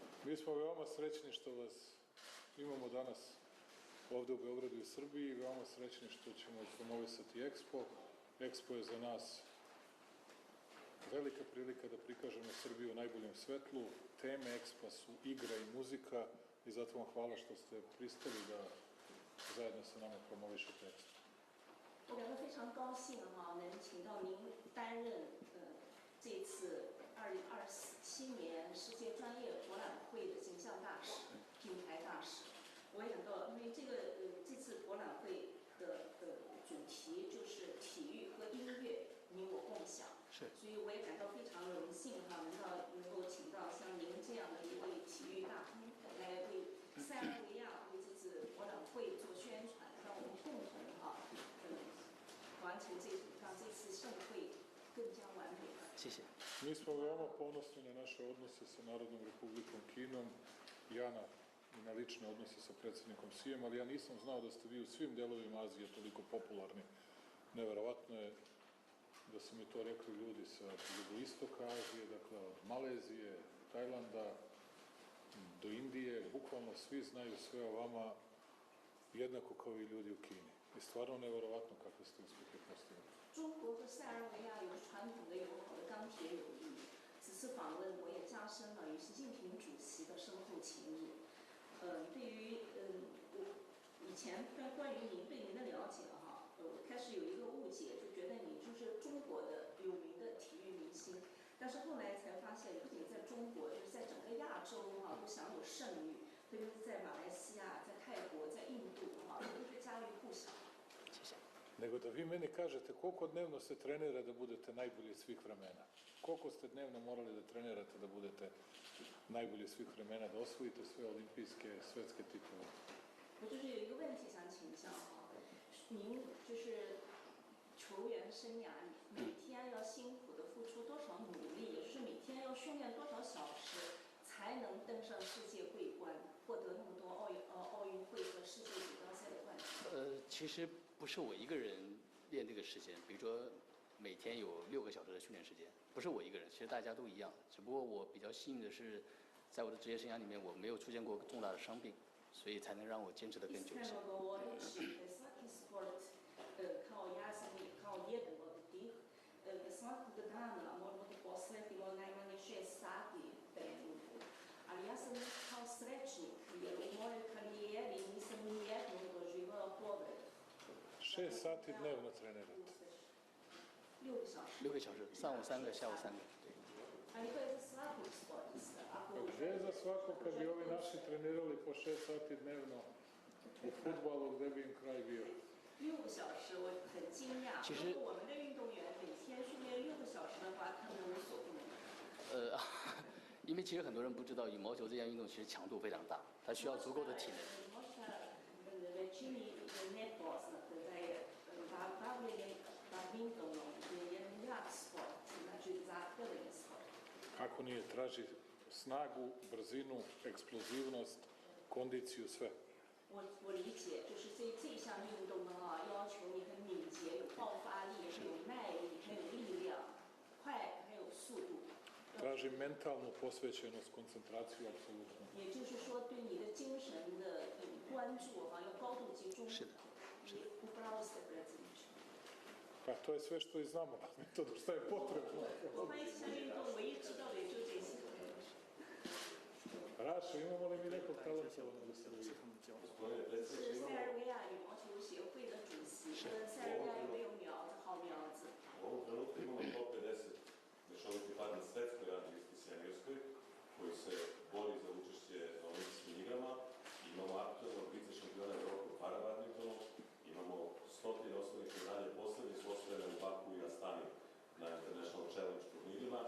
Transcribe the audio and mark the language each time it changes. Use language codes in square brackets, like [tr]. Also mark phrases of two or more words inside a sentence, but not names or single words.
[sr] Mi smo veoma srećni što vas imamo danas ovde u Beogradu i Srbiji i veoma srećni što ćemo promovisati Expo. Expo je za nas velika prilika da prikažemo Srbiju u najboljem svetlu. Teme Expo su igra i muzika i zato vam hvala što ste pristali da zajedno sa nama promovišete Expo. [zh] 我感到非常高兴能请到您担任这次2027年世界专业博览会的形象大使、品牌大使。我也感到，因为这次博览会的主题就是体育和音乐你我共享，所以我也感到非常荣幸能够请到像您这样的一位体育大亨来为塞尔维亚为这次博览会做宣传，让我们共同完成让这次盛会更加完美。谢谢。 [sr] Mi smo veoma ponosni na naše odnose sa Narodnom Republikom Kinom, i na lične odnose sa predsjednikom Xijem, ali ja nisam znao da ste vi u svim delovima Azije toliko popularni. Neverovatno je da su mi to rekli ljudi sa jugoistoka Azije, dakle od Malezije, Tajlanda do Indije, bukvalno svi znaju sve o vama jednako kao i ljudi u Kini. I stvarno neverovatno kakve ste uspjehe postigli. [zh] 中国和塞尔维亚有传统的友好的钢铁友谊，此次访问我也加深了与习近平主席的深厚情谊。对于以前关于您对您的了解开始有一个误解，就觉得你就是中国的有名的体育明星，但是后来才发现，不仅在中国，就是在整个亚洲都享有盛誉，特别是在马来西亚、在泰国、在印度都是家喻户晓。谢谢。 [sr] Nego da vi meni kažete koliko dnevno se trenira da budete najbolji svih vremena. Koliko ste dnevno morali da trenirate da budete najbolji svih vremena, da osvojite sve olimpijske, svetske titule? [zh] 我就是有一个问题想请教您就是球员生涯里每天要辛苦的付出多少努力，也就是每天要训练多少小时，才能登上世界桂冠，获得那么多奥运会和世界锦标赛的冠军？其实不是我一个人练这个时间，比如说每天有6个小时的训练时间，不是我一个人，其实大家都一样。只不过我比较幸运的是，在我的职业生涯里面，我没有出现过重大的伤病，所以才能让我坚持得更久一些。 [sr] Svakog dana moramo da posvetimo najmanje 6 sati treningu. Ali ja sam kao srećnik, jer u mojoj karijeri nisam nijednom doživao povredu. 6 sati dnevno trenirate? [zh] 6 个小时，上午3个，下午3个。对。 [sr] Ali to je za svakog sportista. Gde je za svakog kad bi ovi naši trenirali po 6 sati dnevno u fudbalu, gde bi im kraj bio? [zh] 6 个小时，我很惊讶。如果我们的运动员每天训练6个小时的话，他们无所不能。因为其实很多人不知道，羽毛球这项运动其实强度非常大，它需要足够的体能。 [sr] Kako nije, traži snagu, brzinu, eksplozivnost, kondiciju, sve. [zh] 我理解，就是这项运动要求你很敏捷，有爆发力，还有耐力，还有力量，快还有速度。 [sr] Traži mentalnu posvećenost, koncentraciju, apsolutno. [zh] 也就是说，对你的精神的关注要高度集中。是的，是的。 [sr] Upravo ste predsjedniče. Pa to je sve što i znamo, to što je potrebno. [zh] 我关于这项运动唯一知道的也就这些。 [sr] Rašo, imamo li mi nekog talentovanog u Srbiji? [zh] 是塞尔维亚羽毛球协会的主席，跟塞尔维亚有没有好苗子？ [sr] U ovom trenutku imamo 150 mešoviti par na svetskoj ranglisti seniorskoj, koji se bori za učešće na olimpijskim igrama. Imamo aktualnog vice šampiona Evrope u parabadmintonu, imamo 100 osnovnih medalja, poslednje su osvojene u Baku i Astani na [en] International Challenge [sr] turnirima.